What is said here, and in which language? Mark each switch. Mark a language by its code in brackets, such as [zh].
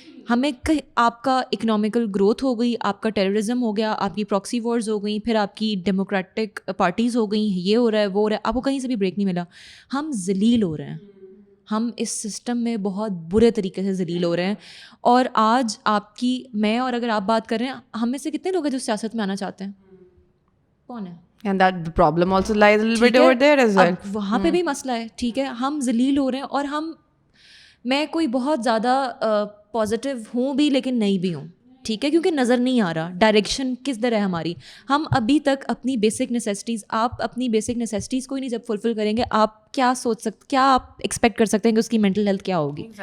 [ur] ہمیں آپ کا اکنامیکل گروتھ ہو گئی, آپ کا ٹیررزم ہو گیا, آپ کی پراکسی وارز ہو گئیں, پھر آپ کی ڈیموکریٹک پارٹیز ہو گئیں, یہ ہو رہا ہے وہ ہو رہا ہے, آپ کو کہیں سے بھی بریک نہیں ملا. ہم ذلیل ہو رہے ہیں, ہم اس سسٹم میں بہت برے طریقے سے ذلیل ہو رہے ہیں. اور آج آپ کی میں اور اگر آپ بات کر رہے ہیں, ہم میں سے کتنے لوگ ہیں جو سیاست میں آنا چاہتے ہیں؟ کون ہے؟ [en] And that the problem also lies a little bit over there as well. [ur] وہاں پہ بھی مسئلہ ہے. ٹھیک ہے, ہم ذلیل ہو رہے ہیں, اور میں کوئی بہت زیادہ پازیٹیو ہوں بھی لیکن نہیں بھی ہوں. ٹھیک ہے, کیونکہ نظر نہیں آ رہا ڈائریکشن کس طرح ہے ہماری. ہم ابھی تک اپنی بیسک نیسیسٹیز, آپ اپنی بیسک نیسیسٹیز کو ہی نہیں جب فلفل کریں گے, آپ کیا سوچ سکتے, کیا آپ ایکسپیکٹ کر سکتے ہیں کہ اس کی مینٹل ہیلتھ کیا ہوگی.